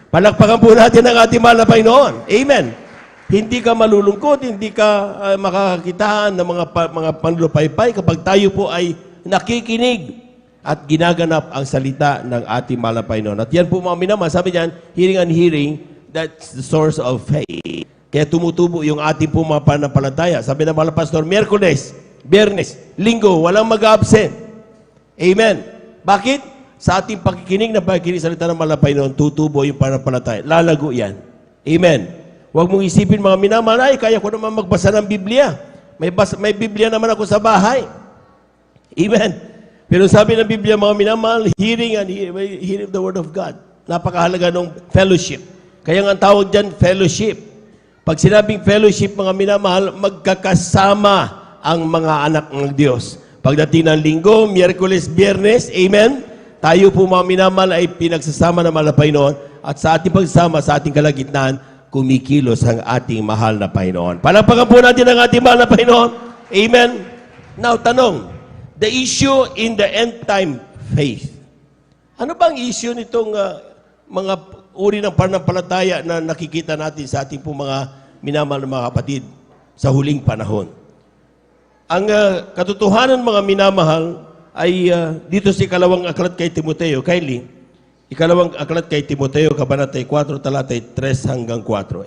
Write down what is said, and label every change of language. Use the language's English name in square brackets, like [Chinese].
[Filipino] Palakpakan po natin ang ating mahal na Panginoon. Amen. Hindi ka malulungkot, hindi ka makakakitaan ng mga panlupaypay kapag tayo po ay nakikinig at ginaganap ang salita ng ating mahal na Panginoon. At yan po mga minamahal, sabi niyan, [English] hearing and hearing That's the source of faith. [Filipino] Kaya tumutubo yung ating po mga pananampalataya. Sabi ng mga pastor, Miyerkules, Biyernes, Linggo, walang mag-absent. Amen. Bakit? Sa ating pakikinig sa salita ng malapay noon, tutubo yung pananampalataya. Lalago yan. Amen. Huwag mong isipin mga minamahal, ay kaya ko naman magbasa ng Biblia. May Biblia naman ako sa bahay. Amen. Pero sabi ng Biblia, mga minamahal, [English] hearing the Word of God. [Filipino] Napakahalaga ng fellowship. Kaya nga ang tawag dyan, fellowship. Pag sinabing fellowship, mga minamahal, magkakasama ang mga anak ng Diyos. Pagdating ng Linggo, Miyerkules, Biyernes, amen, tayo po mga minamahal ay pinagsasama ng malapay noon at sa ating pagsasama, sa ating kalagitnaan, kumikilos ang ating mahal na Panginoon. Palakpakan po natin ang ating mahal na Panginoon. Amen. [English] Now, [Filipino] tanong, [English] the issue in the end time faith. [Filipino] Ano bang issue nitong mga uri ng pananampalataya na nakikita natin sa ating po mga minamahal na mga kapatid sa huling panahon? Ang katotohanan mga minamahal ay dito sa ikalawang aklat kay Timoteo, Kylie, ikalawang aklat kay Timoteo, Kabanata 4, talatay 3 hanggang 4.